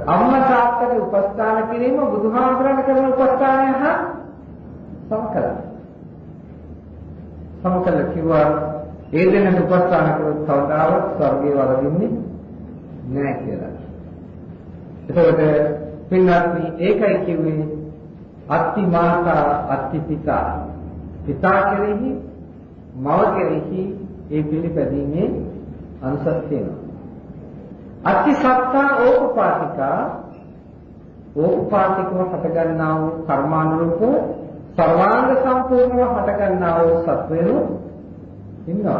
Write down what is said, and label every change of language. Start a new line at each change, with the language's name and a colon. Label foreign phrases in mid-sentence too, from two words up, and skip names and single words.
Sinhala: අම්මා තාත්තට උපස්ථාන කිරීම බුදුහාමුදුරන් කරන උපස්ථානය හා සමකලයි. සමකල කිව්වා ඒ දෙන්නට උපස්ථාන කරොත් කවදාවත් ස්වර්ගය වරදින්නේ නැහැ කියලා. එතකොට පින්වත්නි ඒකයි කිව්වේ
Pali: අත්ති මාතා අත්ති පිතා.
Sinhala: පිතා කෙරෙහි මව කෙරෙහි ඒ පිළිපැදීමේ අනුසස් තියෙනවා.
Pali: අත්ති සත්තා ඕපපාතිකා
Sinhala: ඕපපාතිකව හටගන්නා වූ කර්මානුරූප සර්වාංග සම්පූර්ණව හටගන්නා වූ සත්වයෝ ඉන්නවා.